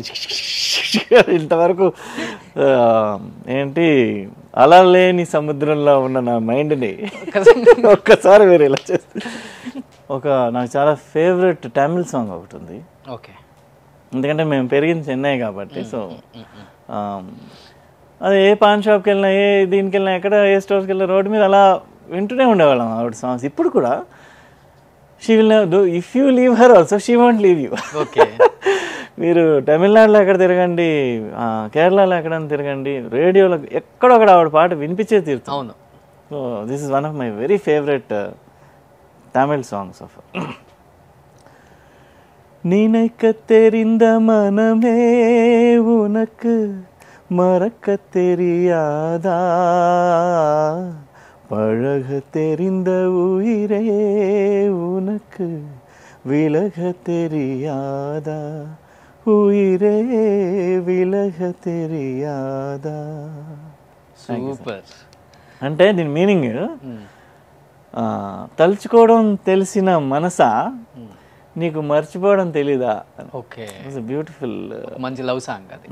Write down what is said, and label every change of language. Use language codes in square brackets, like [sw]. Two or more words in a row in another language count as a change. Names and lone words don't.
[te] ఇంతవరకు ఏంటి అలా లేని సముద్రంలో ఉన్న నా మైండ్ని ఒక్కసారి మీరు ఇలా చేస్తే నాకు చాలా ఫేవరెట్ తమిళ్ సాంగ్ ఒకటి ఉంది. ఓకే. ఎందుకంటే మేము పెరిగింది చెన్నై కాబట్టి. సో అది ఏ పాన్ షాప్కి వెళ్ళినా, ఏ దీనికి వెళ్ళినా, ఎక్కడ ఏ స్టోర్స్కి వెళ్ళినా రోడ్డు మీద అలా వింటూనే ఉండేవాళ్ళం ఆవిడ సాంగ్స్. ఇప్పుడు కూడా [en] She will never do. If you leave her also she won't leave you. [te] ఓకే. మీరు తమిళనాడులో ఎక్కడ తిరగండి, కేరళలో ఎక్కడైనా తిరగండి, రేడియోలో ఎక్కడొక్కడ ఆవిడ పాట వినిపించే తీరుతాం. అవును. [en] So this is one of my very favourite Tamil songs of. [ta] நினைக்க தெரிந்த மனமே உனக்கு மறக்க தெரியாதா, பழக தெரிந்த உயிரே உனக்கு விலக தெரியாதா, உயிரே విలగ தெரியாదా. [te] సూపర్. అంటే దీని మీనింగ్ తలుచుకోవడం తెలిసిన మనసా నీకు మర్చిపోవడం తెలీదా. ఓకే. బ్యూటిఫుల్ మంచి లవ్ సాంగ్ అది.